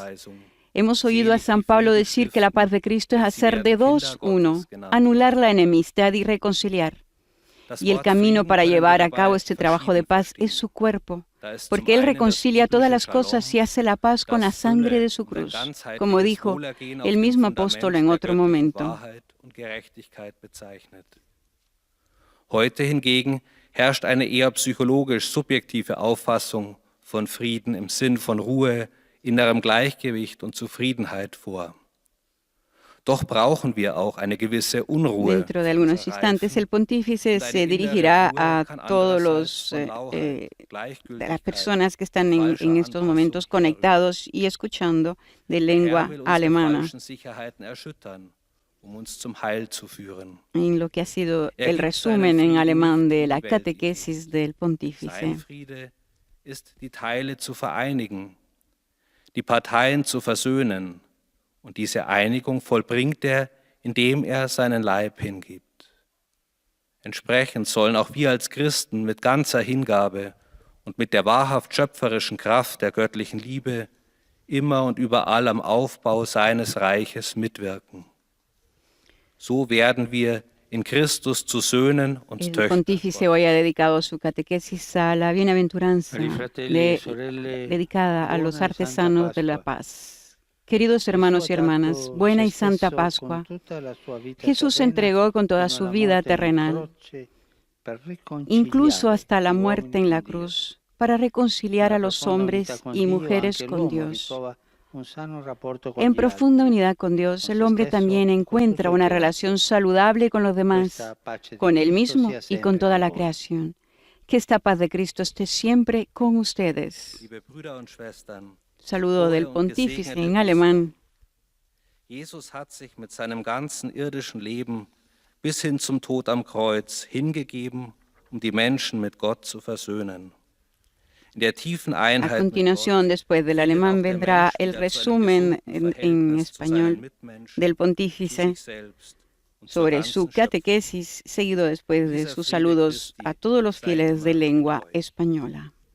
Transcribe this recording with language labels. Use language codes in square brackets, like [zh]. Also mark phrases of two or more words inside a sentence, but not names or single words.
[es] Hemos oído a San Pablo decir que la paz de Cristo es hacer de dos uno, anular la enemistad y reconciliar. Y el camino para llevar a cabo este trabajo de paz es su cuerpo, porque Él reconcilia todas las cosas y hace la paz con la sangre de su cruz, como dijo el mismo apóstol en otro momento. [de] Heute hingegen herrscht eine eher psychologisch subjektive Auffassung von Frieden im Sinn von Ruhe, innerem Gleichgewicht und Zufriedenheit vor. Doch brauchen wir auch eine gewisse Unruhe. [es] Dentro de algunos instantes, el pontífice se dirigirá a todos las personas que están en estos momentos conectados y escuchando de lengua alemana, en lo que ha sido el resumen en alemán de la catequesis del pontífice. [de] Die Teile zu vereinigen, die Parteien zu versöhnen, und diese Einigung vollbringt indem seinen Leib hingibt. Entsprechend sollen auch wir als Christen mit ganzer Hingabe und mit der wahrhaft schöpferischen Kraft der göttlichen Liebe immer und überall am Aufbau seines Reiches mitwirken. So werden wir in Christus zu Söhnen und [es] El [de] Töchtern. [es] pontífice hoy ha dedicado su catequesis a la bienaventuranza dedicada a los artesanos de la paz. Queridos hermanos y hermanas, buena y santa Pascua. Jesús se entregó con toda su vida terrenal, incluso hasta la muerte en la cruz, para reconciliar a los hombres y mujeres con Dios. En profunda unidad con Dios, el hombre también encuentra una relación saludable con los demás, con él mismo y con toda la creación. Que esta paz de Cristo esté siempre con ustedes. Saludo del pontífice en alemán. [de] Jesus hat sich mit seinem ganzen irdischen Leben bis hin zum Tod am Kreuz hingegeben, die Menschen mit Gott zu versöhnen. [es] A continuación, después del alemán, vendrá el resumen en español del pontífice sobre su catequesis, seguido después de sus saludos a todos los fieles de lengua española.